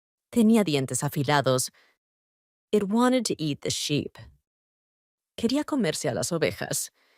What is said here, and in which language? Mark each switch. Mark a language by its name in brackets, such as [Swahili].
[Spanish] Tenía dientes afilados. [English] It wanted to eat the sheep. [Spanish] Quería comerse a las ovejas.